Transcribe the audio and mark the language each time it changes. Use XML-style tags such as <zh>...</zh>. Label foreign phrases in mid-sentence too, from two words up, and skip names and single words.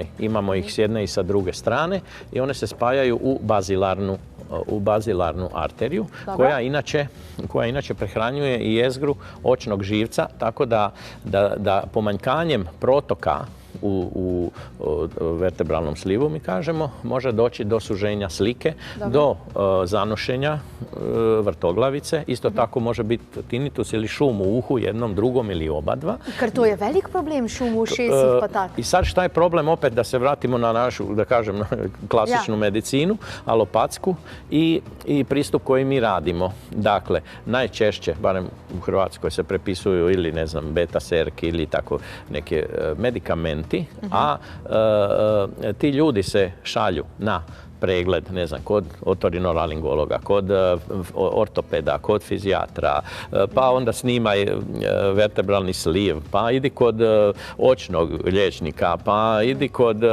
<hr>Imamo ih s jedne i sa druge strane i one se spajaju u bazilarnu arteriju, koja inače prehranjuje i jezgru očnog živca, tako da pomanjkanjem protoka u vertebralnom slivu, mi kažemo, može doći do suženja slike, do zanošenja vrtoglavice. Isto tako može biti tinnitus ili šum u uhu, jednom, drugom ili oba dva.</hr> <sl>Ker to je velik problem, šum v ušesih pa tak.</sl> <hr>I sad šta je problem, opet da se vratimo na našu, da kažem, klasičnu medicinu, alopatsku, i pristup koji mi radimo. Dakle, najčešće, barem u Hrvatskoj, se prepisuju ili, ne znam, beta-serki ili tako neke medikamenti, a ti ljudi se šalju na pregled, ne znam, kod otorinolaringologa, kod ortopeda, kod fizijatra, pa onda snimaj vertebralni sliv, pa idi kod očnog liječnika, pa idi kod</hr>